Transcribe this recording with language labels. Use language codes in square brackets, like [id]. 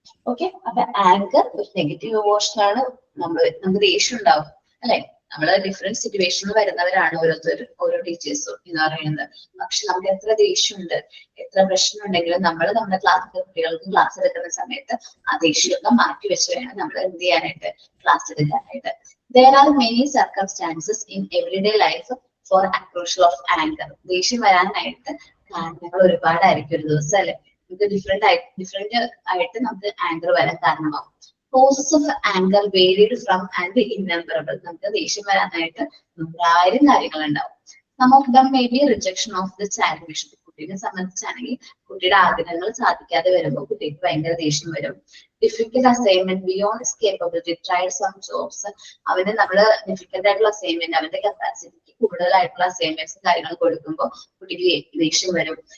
[ml] Okay, അപ്പൊ anchor ഒരു negative ഇമോഷനാണ്. നമുക്ക് ദേഷ്യം ഉണ്ടാവും, അല്ലെ? നമ്മള് ഡിഫറെന്റ് സിറ്റുവേഷനിൽ വരുന്നവരാണ് ഓരോ ടീച്ചേഴ്സും എന്ന് പറയുന്നത്. പക്ഷെ നമുക്ക് എത്ര ദേഷ്യമുണ്ട്, എത്ര പ്രശ്നം ഉണ്ടെങ്കിലും നമ്മൾ നമ്മുടെ ക്ലാസ്സിലെ കുട്ടികൾക്ക് ക്ലാസ് എടുക്കുന്ന സമയത്ത് ആ ദേഷ്യമൊക്കെ മാറ്റി വെച്ച് വേണം നമ്മൾ എന്ത് ചെയ്യാനായിട്ട്, ക്ലാസ് എടുക്കാനായിട്ട്. [en] There are many circumstances in everyday life for accrual of anger. [ml] ദേഷ്യം വരാനായിട്ട് കാരണങ്ങൾ ഒരുപാടായിരിക്കും ഒരു ദിവസം, അല്ലെ? നമുക്ക് ഡിഫറെന്റ് ആയിട്ട് നമുക്ക് ആങ്കർ വരാൻ കാരണമാവും. [en] Causes of anger varied from and innumerable. [ml] നമുക്ക് ദേഷ്യം വരാനായിട്ട് 1000 കാര്യങ്ങൾ ഉണ്ടാവും. [en] Some of them may be rejection of the child wish. [ml] കുട്ടീനെ സംബന്ധിച്ചാണെങ്കിൽ കുട്ടിയുടെ ആഗ്രഹങ്ങൾ സാധിക്കാതെ വരുമ്പോൾ കുട്ടിക്ക് ഭയങ്കര ദേഷ്യം വരും. [en] Difficult assignment beyond his capability, tried some jobs. [ml] അവന് നമ്മള് ഡിഫിക്കൽട്ട് ആയിട്ടുള്ള അസൈൻമെന്റ്, അവന്റെ കപ്പാസിറ്റിക്ക് കൂടുതലായിട്ടുള്ള അസൈൻമെന്റ്സും കാര്യങ്ങളും കൊടുക്കുമ്പോൾ കുട്ടിക്ക് ദേഷ്യം വരും.